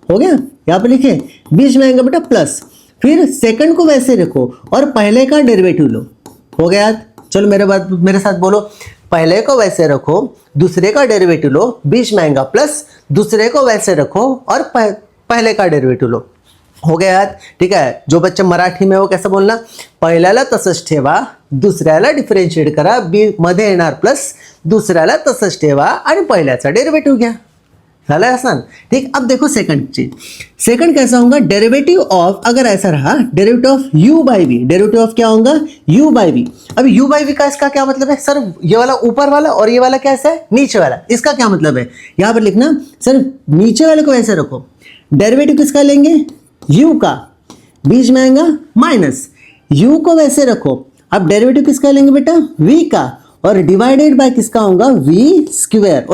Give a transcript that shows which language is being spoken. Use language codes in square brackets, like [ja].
[hi] हो गया, यहाँ पे लिखे, बीच में आएगा बेटा प्लस, फिर सेकंड को वैसे रखो और पहले का डेरिवेटिव लो। हो गया, चलो मेरे साथ बोलो, पहले को वैसे रखो, दूसरे का डेरिवेटिव लो, बीच में आएगा प्लस, दूसरे को वैसे रखो और पहले का डेरिवेटिव लो। हो गया यार, ठीक है। जो बच्चा मराठी में वो कैसे बोलना, [mr] पहिल्याला तसंच ठेवा, दुसऱ्याला डिफरेंशिएट करा, मध्ये येणार प्लस, दुसऱ्याला तसंच ठेवा आणि पहिल्याचा डेरिवेटिव घ्या। [hi] झालं आसान, ठीक। अब देखो सेकंड चीज, सेकंड कैसा होगा, डेरिवेटिव ऑफ, अगर ऐसा रहा derivative of u by we, derivative of क्या होगा, u बाई वी। अब u बाई वी का इसका क्या मतलब है? सर ये वाला ऊपर वाला और ये वाला कैसा है, नीचे वाला, इसका क्या मतलब है? यहाँ पर लिखना, सर नीचे वाले को ऐसे रखो, डेरिवेटिव किसका लेंगे, u का, बीच में आएगा माइनस, u को वैसे रखो, अब डेरिवेटिव किसका लेंगे बेटा, v का, और डिवाइडेड बाय किसका होगा, v स्क्वायर।